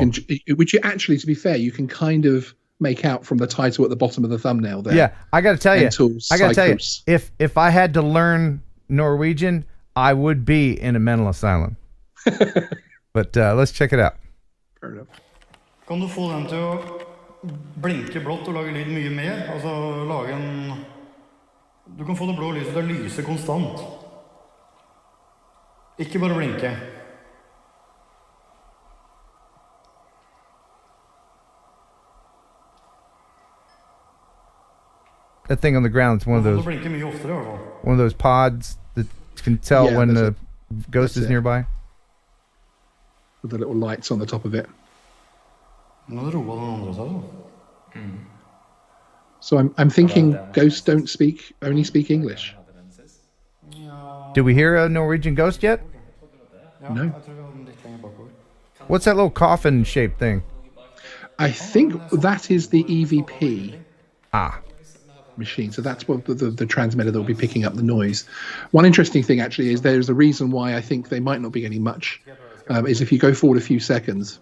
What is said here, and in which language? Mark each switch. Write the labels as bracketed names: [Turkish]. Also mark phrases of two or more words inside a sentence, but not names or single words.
[English] Which you actually, to be fair, you can kind of make out from the title at the bottom of the thumbnail there. Yeah, I got to tell you. Mental psychos. If I had to learn Norwegian, I would be in a mental asylum. But let's check it out. Fair enough. [Norwegian] Kan du få den til å blinke blått og lage lyd mye mer? Altså lage en... Du kan få det blå lyset til å lyse konstant. Ikke bare blinke. [English] That thing on the ground is one of [Norwegian] Du [English] those [Norwegian] blinker mye oftere I hvert fall. [English] one of those pods that can tell Yeah, when there's the ghost that's is it. nearby. With the little lights on the top of it. [Norwegian] Nå roer den andre seg da. [English] So I'm thinking ghosts don't only speak English. Did we hear a Norwegian ghost yet? [Norwegian] Ja, [English] No. [Norwegian] jeg tror vi har den litt lenger bakover. [English] What's that little coffin shaped thing? I think that is the EVP Ah, machine. So that's what the transmitter that will be picking up the noise. One interesting thing actually is there's a reason why I think they might not be getting much. Is if you go forward a few seconds.